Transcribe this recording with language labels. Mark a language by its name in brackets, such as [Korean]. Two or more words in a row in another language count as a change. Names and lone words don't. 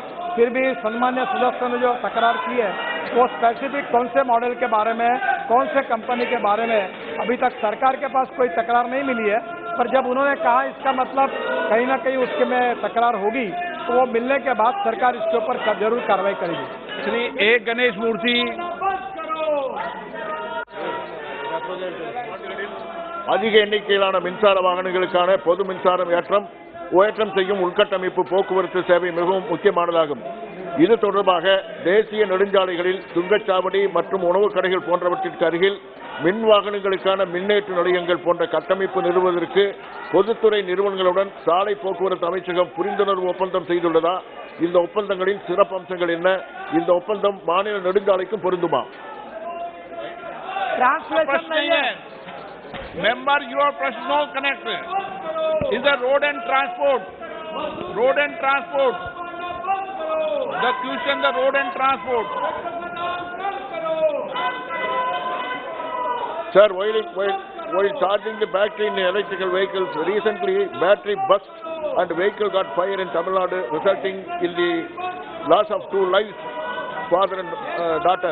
[Hindi] फिर भी सम्मान्य सदस्यों ने जो तकरार की है वो स्पेसिफिक कौन से मॉडल के बारे में, कौन से कंपनी के बारे में, अभी तक सरकार के पास कोई तकरार नहीं मिली है। पर जब उन्होंने कहा इसका मतलब कहीं ना कहीं उसके में तकरार होगी तो वो मिलने के बाद सरकार इसके ऊपर जरूर कार्रवाई करेगी। श्री ए गणेश मूर्ति [Tamil] அதிக எண்ணிக்கையிலான மின்சார வாகனங்களுக்கான பொது மின்சாரம் ஏற்றம் செய்யும் உள்கட்டமைப்பு போக்குவரத்து சேவை மிகவும் முக்கியமானதாகும். இது தொடர்பாக தேசிய நெடுஞ்சாலைகளில் சுங்கச்சாவடி மற்றும் உணவு கடைகள் போன்றவற்றிற்கு அருகில் மின் வாகனங்களுக்கான மின்னேற்ற நிலையங்கள் போன்ற கட்டமைப்பு நிறுவுவதற்கு பொதுத்துறை நிறுவனங்களுடன் சாலை போக்குவரத்து அமைச்சகம் புரிந்துணர்வு ஒப்பந்தம் செய்துள்ளதா? இந்த ஒப்பந்தங்களின் சிறப்பம்சங்கள் என்ன? இந்த ஒப்பந்தம் மாநில நெடுஞ்சாலைக்கும் பொருந்துமா? [English] Member, your question no connect. Is the road and transport. The question, the road and transport. Sir, while charging the battery in electrical vehicles, recently battery burst and vehicle got fire in Tamil Nadu, resulting in the loss of 2 lives, father and daughter.